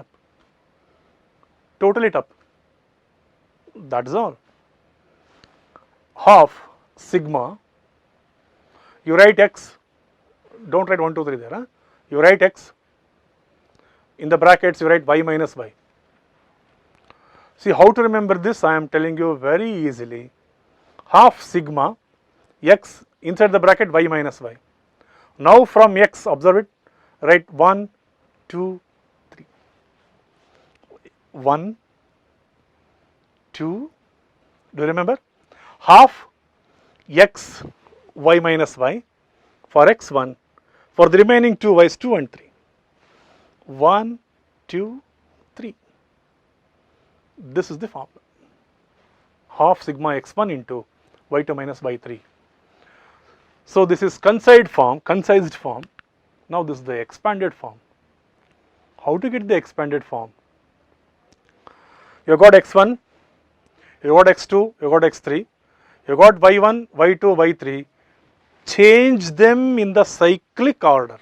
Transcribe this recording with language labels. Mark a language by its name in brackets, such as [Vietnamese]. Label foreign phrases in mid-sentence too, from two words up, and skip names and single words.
[English] Total it up. That's all. Half sigma. You write x. Don't write 1, 2, 3 there. Huh? You write x. In the brackets, you write y minus y. See how to remember this? I am telling you very easily. Half sigma x inside the bracket y minus y. Now from x, observe it, write 1, 2, 3. 1, 2, do you remember? Half x y minus y for x1, for the remaining 2 y's 2 and 3. 1, 2, 3. This is the formula. Half sigma x1 into y2 minus y3. So this is concised form. Now this is the expanded form. How to get the expanded form? You got x1, you got x2, you got x3, you got y1, y2, y3. Change them in the cyclic order.